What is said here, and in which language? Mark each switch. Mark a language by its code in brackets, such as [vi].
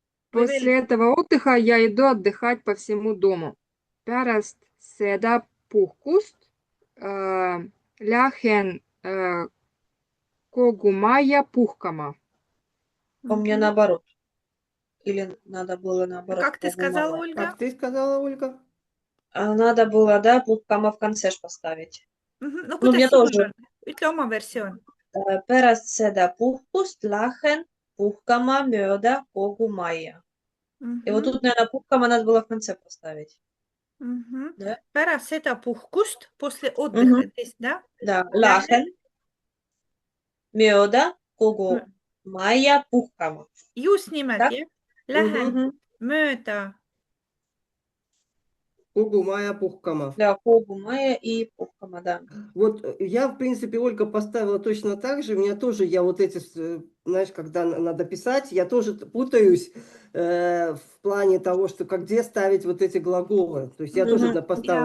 [ru] После этого отдыха я иду отдыхать по всему дому. [et] Pärast seda puhkust lähen kogu maja puhkama. [ru] У меня наоборот. Или надо было наоборот. Как ты сказала, Ольга? Как ты сказала, Ольга? Надо было, да, puhkama в конце ж поставить. [et] No No kuidas mina sinul [ru] тоже. [et] on? Ütle oma versioon. Pärast seda puhkust lähen puhkama mööda kogu maja. [ru] И вот тут, наверное, puhkama надо было в конце поставить. Да? [et] Pärast seda puhkust, [ru] после отдыха, да? Да, [et] lähen mööda kogu maja puhkama. Just nimelt, [ru] Так? [et] jah. Lähen Мгм. mööda. Kogu maja puhkama. [ru] Да, [et] kogu maja [ru] и puhkama, да. Вот я, в принципе, Ольга поставила точно так же. У меня тоже, я вот эти, знаешь, когда надо писать, я тоже путаюсь в плане того, что где ставить вот эти глаголы. То есть я тоже поставила